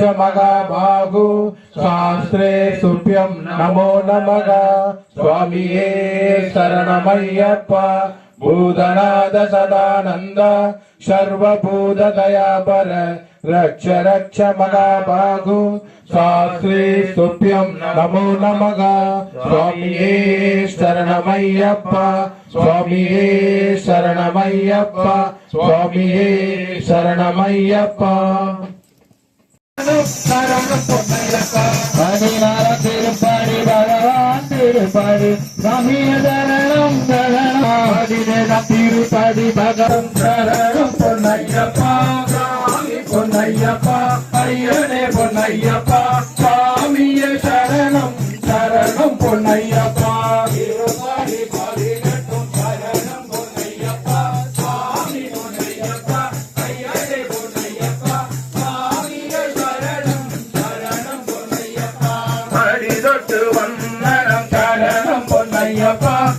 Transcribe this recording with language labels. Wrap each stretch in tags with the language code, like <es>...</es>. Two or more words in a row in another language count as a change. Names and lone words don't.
<sa>महाबाहु शास्त्रे सुभ्यं नमो नमः स्वामिये शरणमय्यप्पा भूतनाथ सदानंद सर्वभूत दयाबर रक्ष रक्ष महाबाहु शास्त्रे तुभ्यं नमो नमः स्वामिये शरणमय्यप्पा स्वामिये शरणमय्यप्पा स्वामिये शरणमय्यप्पा</sa> <ta>பதினாறு திருப்படி பகவான் திருப்படி சாமிய சரணம் சரணம் பதினேழாம் திருப்படி பகவான் சரணம் பொன்னையப்பா சாமி பொன்னையப்பா ஐயனே பொன்னையப்பா சாமிய சரணம் சரணம் பொன்னையப்பா திருப்படி பதினெட்டும் சரணம் பொன்னையப்பா சாமி பொன்னையப்பா ஐயனே பொன்னையப்பா சாமிய சரணம் சரணம் பொன்னையப்பா அடிதொட்டு வந்தனம் சரணம் பொன்னையப்பா</ta>